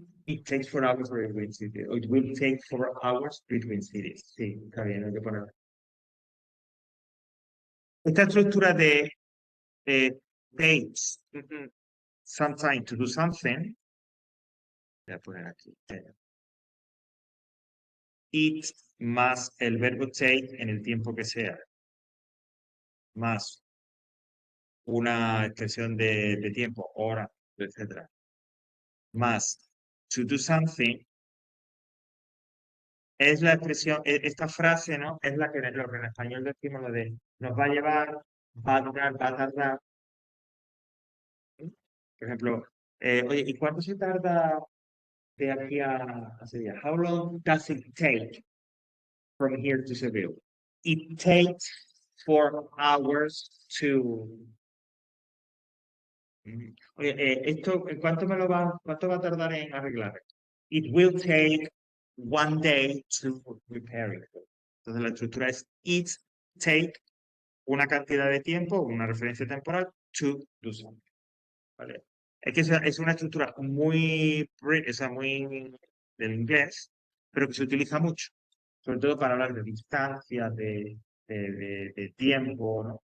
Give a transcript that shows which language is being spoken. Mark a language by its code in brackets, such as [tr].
[en] It takes 4 hours between cities. It will take 4 hours between cities. [es] Sí, está bien, hay que poner. Esta estructura de [en] takes some time to do something. [es] Voy a poner aquí. It más el verbo take en el tiempo que sea. Más una expresión de tiempo, hora, etcétera. Más [en] to do something [es] es la expresión, esta frase, ¿no? Es la que, lo que en español decimos lo de nos va a llevar, va a durar, va a tardar. ¿Sí? Por ejemplo, oye, ¿y cuánto se tarda de aquí a Sevilla? [en] How long does it take from here to Seville? It takes 4 hours to. [es] Oye, esto, cuánto va a tardar en arreglar? [en] It will take 1 day to repair it. [es] Entonces la estructura es it take una cantidad de tiempo, una referencia temporal, [en] to do something. [es] ¿Vale? Es que es una estructura muy, o sea, muy del inglés, pero que se utiliza mucho, sobre todo para hablar de distancia, de tiempo, ¿no?